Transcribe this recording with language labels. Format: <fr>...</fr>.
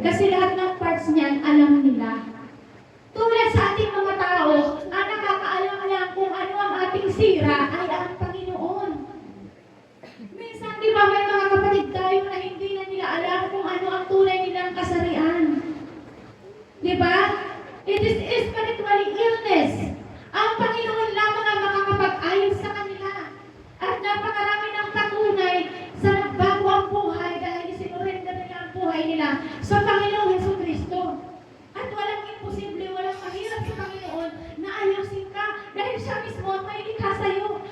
<tl>Kasi lahat ng parts niyan, alam nila. Tulad sa ating mga tao, ang nakakaalam-alam kung ano ang ating sira ay ang Panginoon. Minsan, di ba may mga kapatid tayo na hindi na nila alam kung ano ang tunay nilang kasarian. Di ba?</tl> <en>It is spiritually illness.</en> <tl>Ang Panginoon lamang ang makakapag-ayos sa kanila. At napakarami ng patunay sa nagbago ang buhay dahil isinurrender nila ang buhay nila sa Panginoong Jesucristo. At walang imposible, walang mahirap sa Panginoon na ayusin ka dahil siya mismo ang may likha sa'yo.</tl>